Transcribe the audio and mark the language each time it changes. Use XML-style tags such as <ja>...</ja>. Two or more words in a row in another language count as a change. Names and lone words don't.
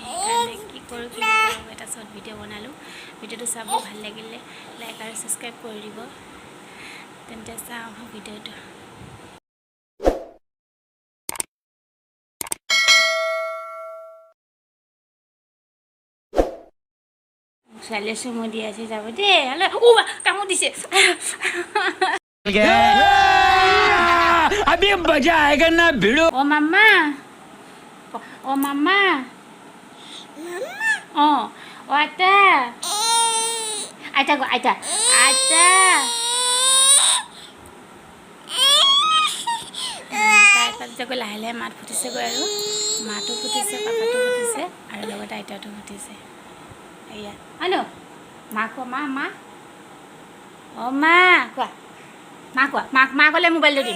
<as>সেইকাৰণে কি কৰোঁ এটা শ্বৰ্ট ভিডিঅ' বনালোঁ। ভিডিঅ'টো চাব, ভাল লাগিলে লাইক আৰু ছাবস্ক্ৰাইব কৰি দিব। তেন্তে চাওঁ ভিডিঅ'টো। ছোৱালীয়ে চুমু দি আছে, যাব দেই। কামো দিছে।</as> <hi>अभी मजा आएगा ना भिड़ो। ओ मामा, ओ मामा, ओ ओ आटा, आटा गो आटा, आटा।</hi> <as>তাৰপিছত লাহে লাহে মাত ফুটিছেগৈ আৰু মাতো ফুটিছে, পাপাটো ফুটিছে আৰু লগতে আইতাটো ফুটিছে। এয়া আনো মা কোৱা, মা মা অঁ মা কোৱা, মা কোৱা, মা ক'লে মোবাইলটো দিম।</as>